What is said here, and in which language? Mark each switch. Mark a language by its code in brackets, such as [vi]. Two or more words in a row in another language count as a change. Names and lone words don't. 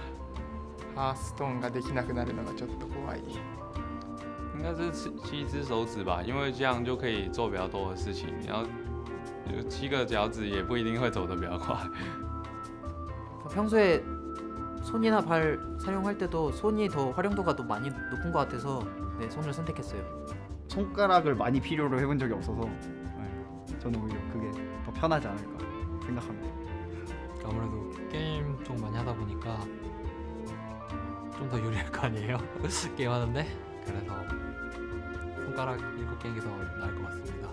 [ja] ハーストーンができなくなるのがちょっと怖い。 [zh] 应该是7只手指吧，因为这样就可以做比较多的事情。然后有7个脚趾也不一定会走得比较快。 [ko] 평소에 손이나 발 사용할 때도 손이 더 활용도가 더 많이 높은 것 같아서 네, 손을 선택했어요. 손가락을 많이 필요로 해본 적이 없어서 네, 저는 오히려 그게 더 편하지 않을까 생각합니다. 아무래도 게임 좀 많이 하다 보니까 좀 더 유리할 거 아니에요? 게임 하는데? 그래서 손가락 7개인 게 더 나을 것 같습니다.